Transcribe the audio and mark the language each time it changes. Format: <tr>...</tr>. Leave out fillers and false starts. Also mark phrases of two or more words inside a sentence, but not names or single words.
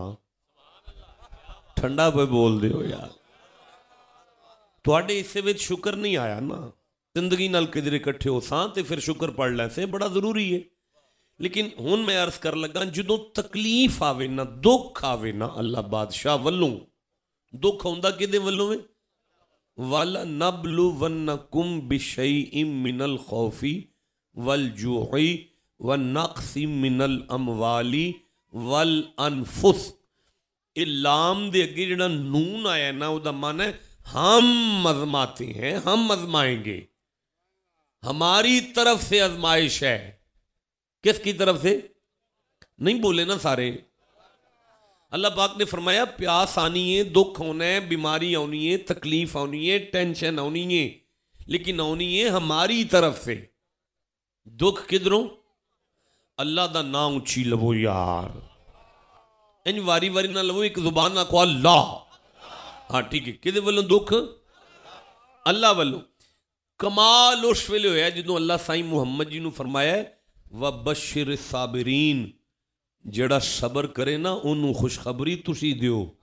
<pa>ٹھنڈا پے بول دے ہو یار، تہاڈے حصے وچ شکر نہیں آیا نا، زندگی نال کدھرے اکٹھے ہو سا تے پھر شکر پڑھ لے سے بڑا ضروری ہے. لیکن ہن میں عرض کر لگا، جدوں تکلیف آوے نا، دکھ آوے نا، اللہ بادشاہ ولوں دکھ آؤندا کدے ولوں ہے?</pa> <ar>ولنبلونكم بشيء من الخوف والجوع ونقص من الأموال والأنفس.</ar> <pa>یہ لام دے اگے جہڑا نون آیا نا، اوہدا من ہے</pa> <ur>ہم آزماتے ہیں، ہم آزمائیں گے، ہماری طرف سے آزمائش ہے. کس کی طرف سے؟ نہیں بولے نا سارے. اللہ پاک نے فرمایا پیاس آنی ہے، دکھ ہونا ہے، بیماری آنی ہے، تکلیف آنی ہے، ٹینشن آنی ہے، لیکن آنی ہے ہماری طرف سے.</ur> <pa>دکھ کدھروں? اللہ دا نام اچی لوو یار، انج واری واری نا لوو، اک زبان نا کو اللہ. ہاں ٹھیک ہے، کدے والوں دکھ? اللہ والوں. کمال اس ویلے ہویا جدوں اللہ سائیں محمد جی نوں فرمایا</pa> <ar>وبشر الصابرين,</ar> <pa>جیہڑا صبر کرے نا انہاں نے خوشخبری تسی دیو.</pa>